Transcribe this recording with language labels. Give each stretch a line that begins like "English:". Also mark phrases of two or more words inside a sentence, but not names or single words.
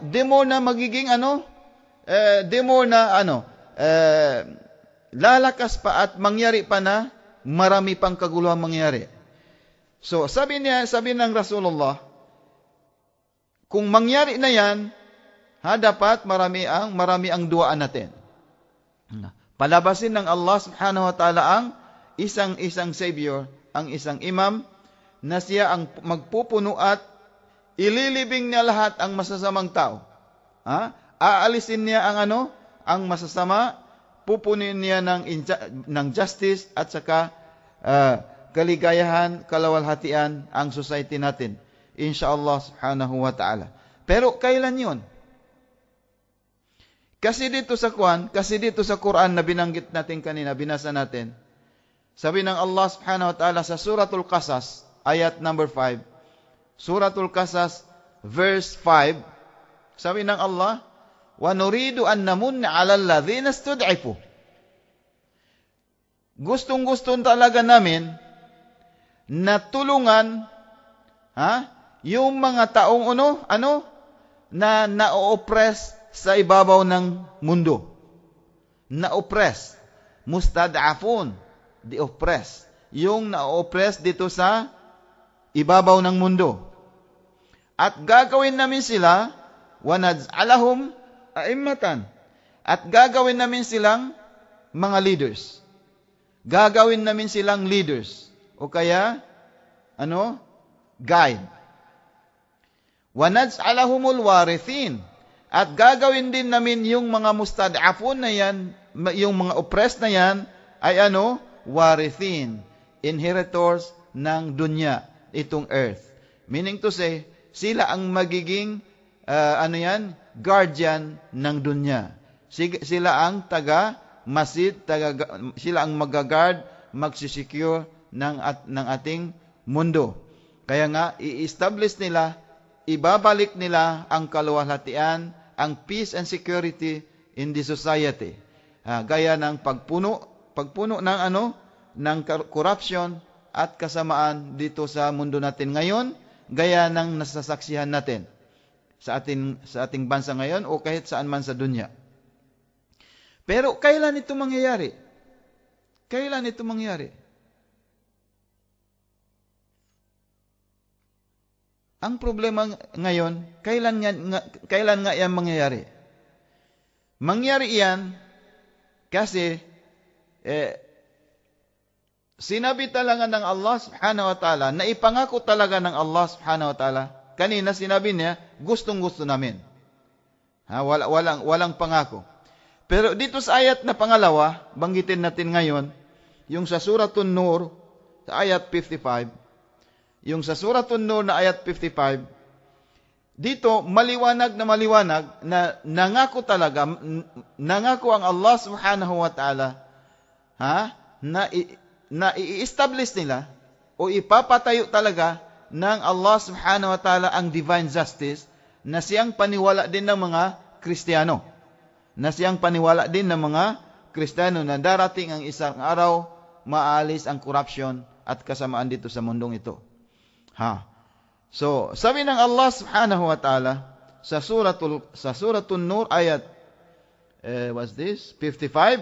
Filipino: Di mo na magiging lalakas pa at mangyari pa na marami pang kaguluhan mangyari. So, sabi ng Rasulullah, kung mangyari na yan, dapat marami ang duaan natin. Palabasin ng Allah
Arabic: سبحانه وتعالى
Filipino: ang isang savior, ang isang imam, na siya ang magpupuno at ililibing niya lahat ang masasamang tao. Aalisin niya ang masasama, pupunin niya ng justice at saka kaligayahan, kalawalhatian ang society natin.
Arabic: إن شاء الله سبحانه وتعالى.
Filipino: Pero kailan yun? Kasi dito sa Quran na binanggit natin kanina, binasa natin, sabi ng Allah
Arabic: سبحانه وتعالى
Filipino: sa Suratul Qasas, ayat number 5, Suratul Qasas, verse 5, sabi ng Allah,
Arabic: وَنُرِيدُ أَن نَمُنَّ عَلَى الَّذِينَ اسْتُضْعِفُوا.
Filipino: Gustong-gusto talaga namin na tulungan yung mga taong na na-oppress sa ibabaw ng mundo. Na-oppress. Mustad'afun.
English: The oppressed.
Filipino: Yung na-oppress dito sa ibabaw ng mundo. At gagawin namin sila,
Arabic: وَنَجْعَلَهُمْ أئمة.
Filipino: At gagawin namin silang mga leaders. Gagawin namin silang leaders. O kaya, guide.
Arabic: وَنَجْعَلَهُمُ الْوَارِثِينَ.
Filipino: At gagawin din namin yung mga mustad'afun na yan, yung mga oppressed na yan, ay warithin, inheritors ng dunya, itong earth.
English: Meaning to say,
Filipino: sila ang magiging, guardian ng dunya. Sila ang sila ang mag-guard, magsisecure ng ating mundo. Kaya nga, i-establish nila, ibabalik nila ang kaluwalhatian, ang
English: peace and security in the society.
Filipino: Gaya ng pagpuno ng corruption at kasamaan dito sa mundo natin ngayon, gaya ng nasasaksihan natin sa ating bansa ngayon o kahit saan man sa dunya. Pero kailan ito mangyayari? Kailan ito mangyayari? Ang problema ngayon, kailan nga yan mangyayari? Mangyari yan kasi sinabi talaga ng Allah
Arabic: سبحانه وتعالى,
Filipino: na ipangako talaga ng Allah
Arabic: سبحانه وتعالى.
Filipino: Kanina sinabi niya, gustong-gusto namin. Walang pangako. Pero dito sa ayat na pangalawa, banggitin natin ngayon, yung sa Suratun Nur, sa ayat 55, yung sa Suratun Nur na ayat 55, dito maliwanag na nangako ang Allah
Arabic: سبحانه وتعالى
Filipino: na i-establish nila o ipapatayo talaga ng Allah
Arabic: سبحانه وتعالى
Filipino: ang
English: divine justice
Filipino: na siyang paniwala din ng mga Kristiyano. Na siyang paniwala din ng mga Kristiyano na darating ang isang araw, maalis ang corruption at kasamaan dito sa mundong ito. So, sabi ng Allah
Arabic: سبحانه وتعالى
Filipino: sa suratul Nur ayat
English: what's this?
Filipino: 55.